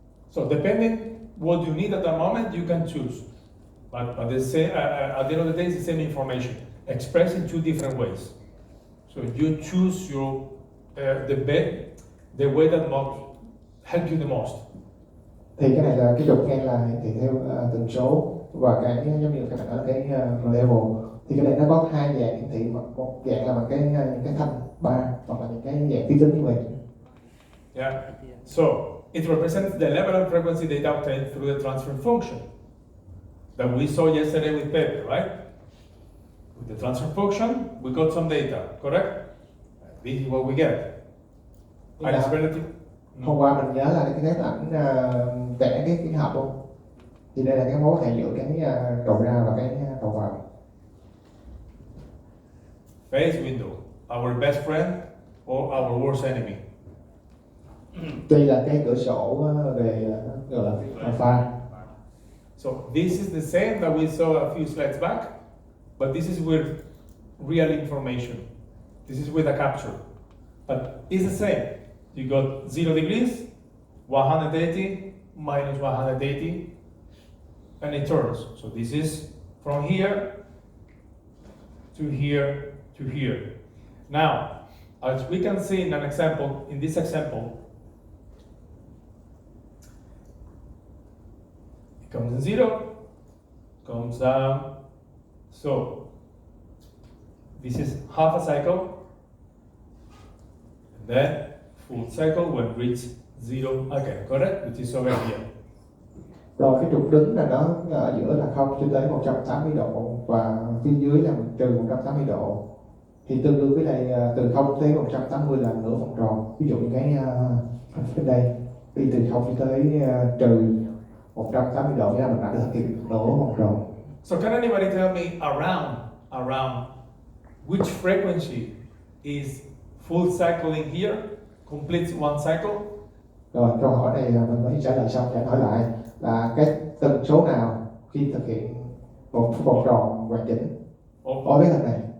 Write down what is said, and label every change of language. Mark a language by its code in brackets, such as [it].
[en] So depending what you need at the moment, you can choose. But the same, at the end of the day, it's the same information, expressed in two different ways. So you choose your the way that will help you the most. [vi] Thì cái này là cái trục ngang là thì theo tần số, và cái giống như các bạn nói cái level, thì cái này nó có hai dạng hiển thị, một dạng là bằng những cái thanh bar, hoặc là những cái dạng phí tính như vậy. [en] Yeah. So it represents the level of frequency data obtained through the transfer function that we saw yesterday with Pepe, right? With the transfer function, we got some data, correct? This is what we get. And it's relative. [vi] Hôm qua mình nhớ là cái ảnh vẽ cái hộp luôn. Thì đây là cái mối quan hệ giữa cái đầu ra và cái đầu vào. [en] Phase window, our best friend or our worst enemy. [vi] Đây là cái cửa sổ về gọi là pha. [en] So this is the same that we saw a few slides back, but this is with real information. This is with a capture, but it's the same. You got 0 degrees, 180, minus 180, and it turns. So this is from here to here to here. Now, as we can see in an example, in this example, it comes in 0, comes down. So this is half a cycle. Then full cycle when reach zero again, correct? Which is over here. [vi] Rồi cái trục đứng là nó ở giữa là 0 cho tới 180 độ và phía dưới là trừ 180 độ. Thì tương đương với lại từ 0 tới 180 là nửa vòng tròn. Ví dụ như cái bên đây đi từ 0 cho tới trừ 180 độ nha, mình đã thực hiện nửa vòng tròn. [en] So can anybody tell me around which frequency is full cycling here, completes one cycle? [vi] Rồi câu hỏi này mình mới trả lời xong, trả hỏi lại là cái tần số nào khi thực hiện một vòng tròn hoàn chỉnh ở cái hình này.